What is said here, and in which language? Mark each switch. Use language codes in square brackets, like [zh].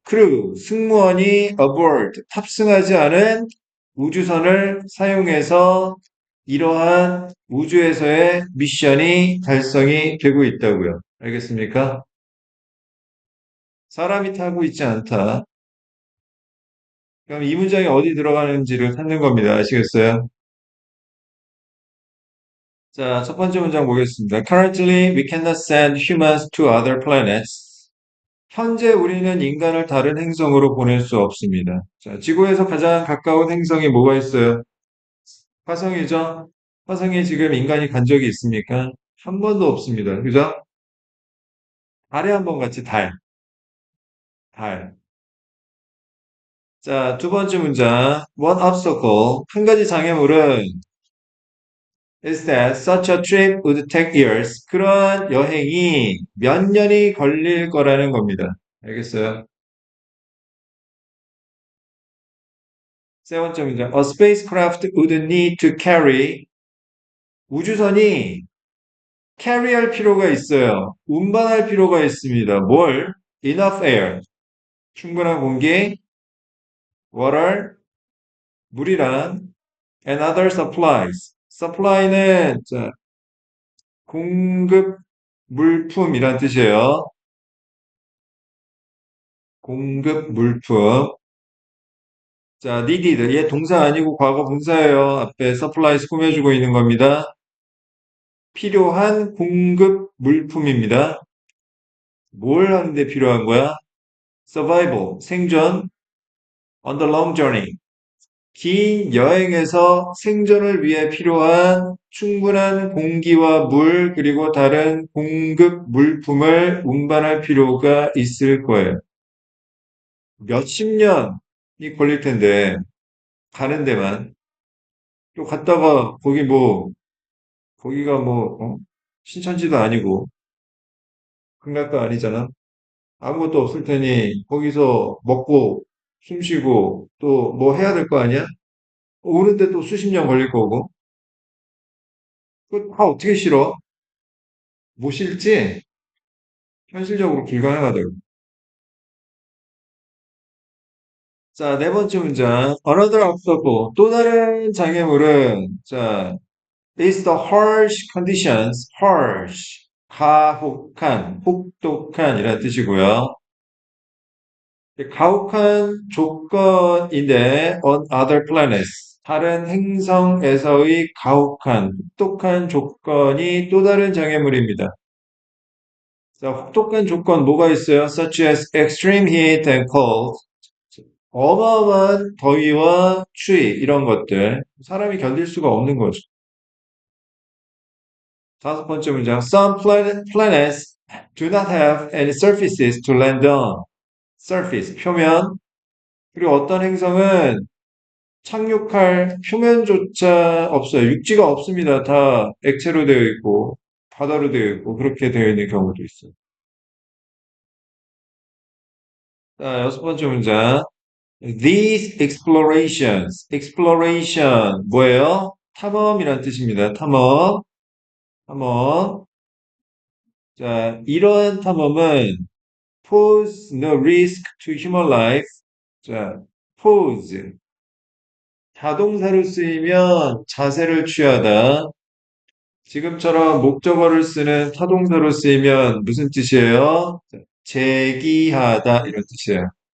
[ko] crew 승무원이 aboard 탑승하지 않은 우주선을 사용해서 이러한 우주에서의 미션이 달성이 되고 있다고요. 알겠습니까? 사람이 타고 있지 않다. 그럼 이 문장이 어디 들어가는지를 찾는 겁니다. 아시겠어요? 자, 첫 번째 문장 보겠습니다. [en] Currently, we cannot send humans to other planets. [ko] 현재 우리는 인간을 다른 행성으로 보낼 수 없습니다. 자, 지구에서 가장 가까운 행성이 뭐가 있어요? 화성이죠? 화성에 지금 인간이 간 적이 있습니까? 한 번도 없습니다. 그죠? 달에 한 번 같이 달, 달. 자, 두 번째 문장. [en] One obstacle. [ko] 한 가지 장애물은 [en] is that such a trip would take years. [ko] 그러한 여행이 몇 년이 걸릴 거라는 겁니다. 알겠어요? 세 번째 문장. [en] A spacecraft would need to carry. [ko] 우주선이 carry할 필요가 있어요. 운반할 필요가 있습니다. 뭘? [en] Enough air. [ko] 충분한 공기, [en] water, [ko] 물이란, [en] and other supplies. [ko] supply는 자, 공급 물품이란 뜻이에요. 공급 물품. 자, needed. 얘 동사 아니고 과거 분사예요. 앞에 supplies 꾸며주고 있는 겁니다. 필요한 공급 물품입니다. 뭘 하는데 필요한 거야? [en] survival, 생존, on the long journey. [ko] 긴 여행에서 생존을 위해 필요한 충분한 공기와 물, 그리고 다른 공급 물품을 운반할 필요가 있을 거예요. 몇십 년이 걸릴 텐데, 가는 데만. 또 갔다가, 거기가 뭐, 신천지도 아니고, 극락도 아니잖아. 아무것도 없을 테니 거기서 먹고 숨 쉬고 또 뭐 해야 될 거 아니야? 오는데 또 수십 년 걸릴 거고. 그거 다 어떻게 싫어? 못 싫지? 현실적으로 불가능하다고. 자, 네 번째 문장. [en] Another obstacle. [ko] 또 다른 장애물은, 자, [en] is the harsh conditions. harsh. [ko] 가혹한, 혹독한 이라는 뜻이고요. 가혹한 조건인데, [en] on other planets. [ko] 다른 행성에서의 가혹한, 혹독한 조건이 또 다른 장애물입니다. 자, 혹독한 조건 뭐가 있어요? [en] Such as extreme heat and cold. [ko] 어마어마한 더위와 추위, 이런 것들. 사람이 견딜 수가 없는 거죠. 다섯 번째 문장. [en] Some planets do not have any surfaces to land on. [ko] surface, 표면. 그리고 어떤 행성은 착륙할 표면조차 없어요. 육지가 없습니다. 다 액체로 되어 있고, 바다로 되어 있고, 그렇게 되어 있는 경우도 있어요. 자, 여섯 번째 문장. [en] These explorations, [ko] exploration 뭐예요? 탐험이란 뜻입니다. 탐험, 탐험. 자, 이러한 탐험은 [en] pose no risk to human life. [ko] 자, pose 자동사로 쓰이면 자세를 취하다. 지금처럼 목적어를 쓰는 타동사로 쓰이면 무슨 뜻이에요? 자, 제기하다 이런 뜻이에요.